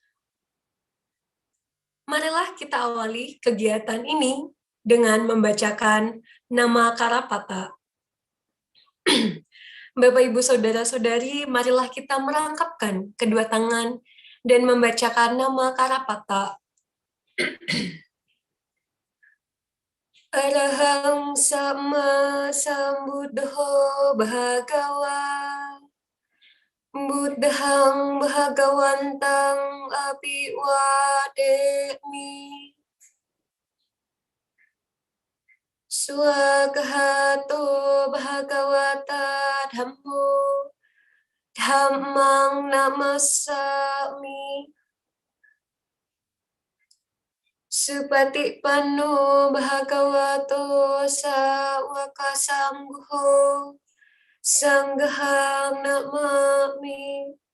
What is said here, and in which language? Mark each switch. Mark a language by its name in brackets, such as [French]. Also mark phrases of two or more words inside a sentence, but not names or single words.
[Indonesian] Marilah kita awali kegiatan ini dengan membacakan nama Karapata. Bapak, Ibu, Saudara-saudari, marilah kita merangkapkan kedua tangan dan membacakan nama Karapata. [Pali] Arahang Sama Sambuddho Bhagawa Buddhang Bhagawantang Abhiwademi Swagahato Bhagavata Dhammo Dhammang Namasami Supatipanno Bhagavato Sawaka Sangho Sanghang Namami.